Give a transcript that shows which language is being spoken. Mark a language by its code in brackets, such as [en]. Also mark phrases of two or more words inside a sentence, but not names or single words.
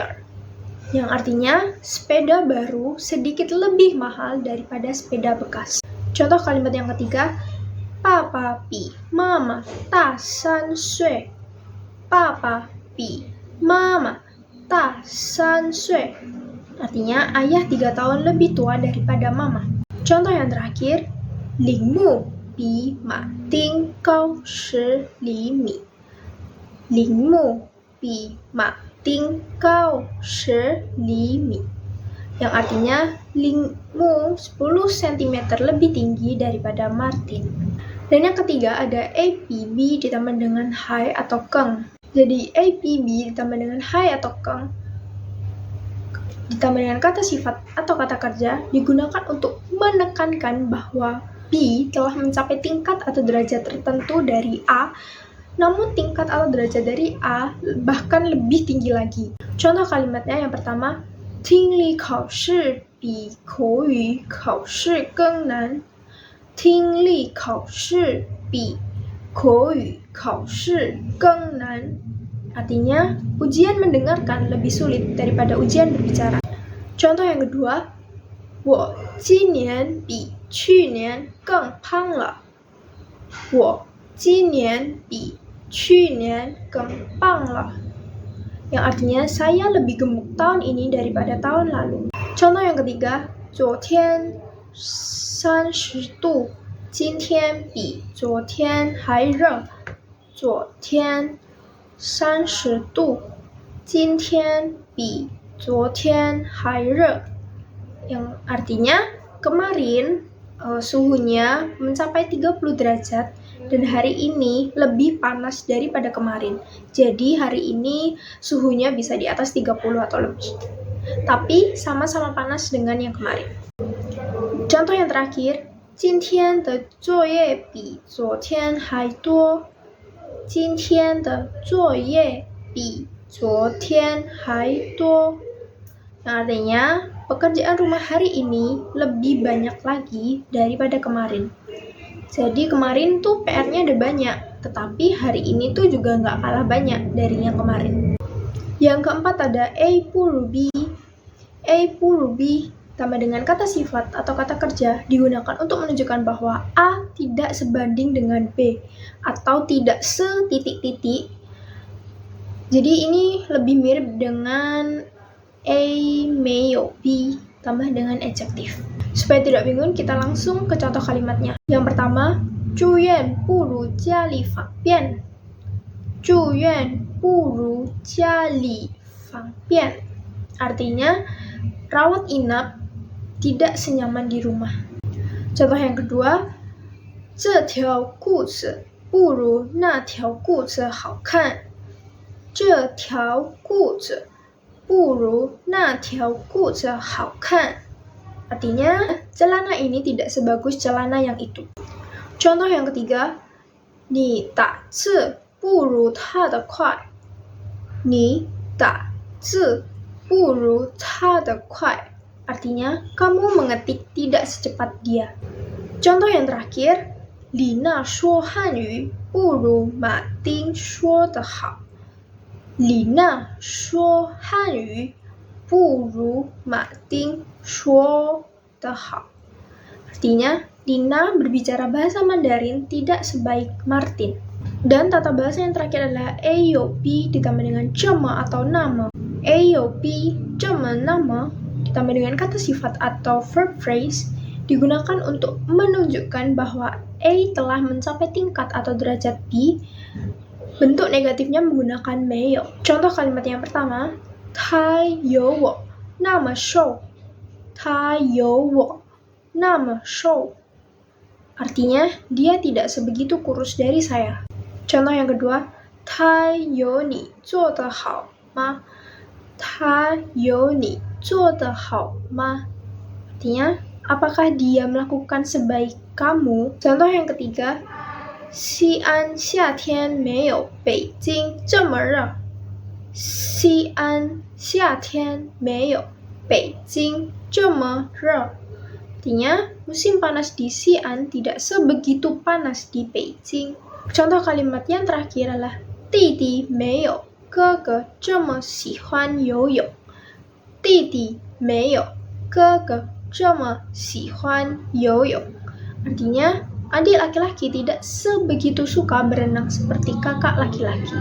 [id] Yang artinya, sepeda baru sedikit lebih mahal daripada sepeda bekas. Contoh kalimat yang ketiga, [zh] 爸爸比妈妈大3岁. 爸爸比妈妈大3岁. [id] Artinya, ayah 3 tahun lebih tua daripada mama. Contoh yang terakhir, [zh] 铃木比马丁高10厘米。铃木比马丁高10厘米. [id] Yang artinya Lingmu 10 cm lebih tinggi daripada Martin. Dan yang ketiga ada APB ditambah dengan hai atau keng. Jadi APB ditambah dengan hai atau keng ditambah dengan kata sifat atau kata kerja digunakan untuk menekankan bahwa B telah mencapai tingkat atau derajat tertentu dari A, namun tingkat atau derajat dari A bahkan lebih tinggi lagi. Contoh kalimatnya yang pertama, [zh] 听力考试比口语考试更难。听力考试比口语考试更难. [id] Artinya, ujian mendengarkan lebih sulit daripada ujian berbicara. Contoh yang kedua, [zh] 我今年比去年更胖了。我今年比去年更胖了. [id] Yang artinya, saya lebih gemuk tahun ini daripada tahun lalu. Contoh yang ketiga, [zh] 昨天30度，今天比昨天还热。昨天30度，今天比昨天还热. [id] Yang artinya kemarin suhunya mencapai 30 derajat dan hari ini lebih panas daripada kemarin. Jadi hari ini suhunya bisa di atas 30 atau lebih. Tapi sama-sama panas dengan yang kemarin. Contoh yang terakhir, [zh] 今天的作业比昨天还多。今天的作业比昨天还多. [id] Yang artinya, pekerjaan rumah hari ini lebih banyak lagi daripada kemarin. Jadi kemarin tuh PR-nya ada banyak, tetapi hari ini tuh juga nggak kalah banyak dari yang kemarin. Yang keempat ada A+B. A+B tambah dengan kata sifat atau kata kerja digunakan untuk menunjukkan bahwa A tidak sebanding dengan B atau tidak setitik-titik. Jadi ini lebih mirip dengan A 没有 B tambah dengan adjektif. Supaya tidak bingung, kita langsung ke contoh kalimatnya. Yang pertama, [zh] 住院不如家里方便。住院不如家里方便. [id] Artinya, rawat inap tidak senyaman di rumah. Contoh yang kedua, [zh] 这条裤子不如那条裤子好看。这条裤子不如那条裤子好看. [id] Artinya, celana ini tidak sebagus celana yang itu. Contoh yang ketiga, [zh] 你打字不如他的快。你打字不如他的快. [id] Artinya, kamu mengetik tidak secepat dia. Contoh yang terakhir, [zh] 李娜说汉语不如马丁说得好。李娜说汉语不如马丁说得好. [id] Artinya, Lina berbicara bahasa Mandarin tidak sebaik Martin. Dan tata bahasa yang terakhir adalah AOP ditambah dengan cema atau nama. AOP, cema, nama ditambah dengan kata sifat atau [en] verb phrase [id] digunakan untuk menunjukkan bahwa A telah mencapai tingkat atau derajat B. Bentuk negatifnya menggunakan 没有. Contoh kalimat yang pertama, [zh] 他有我那么瘦。他有我那么瘦. [id] Artinya, dia tidak sebegitu kurus dari saya. Contoh yang kedua, [zh] 他有你做得好吗？他有你做得好吗? [id] Artinya, apakah dia melakukan sebaik kamu? Contoh yang ketiga, [zh] 西安夏天没有北京这么热。西安夏天没有北京这么热. [id] Artinya, musim panas di Xi'an tidak sebegitu panas di Beijing. Contoh kalimat yang terakhir adalah [zh] 弟弟没有哥哥这么喜欢游泳。弟弟没有哥哥这么喜欢游泳. [id] Artinya, adik laki-laki tidak sebegitu suka berenang seperti kakak laki-laki.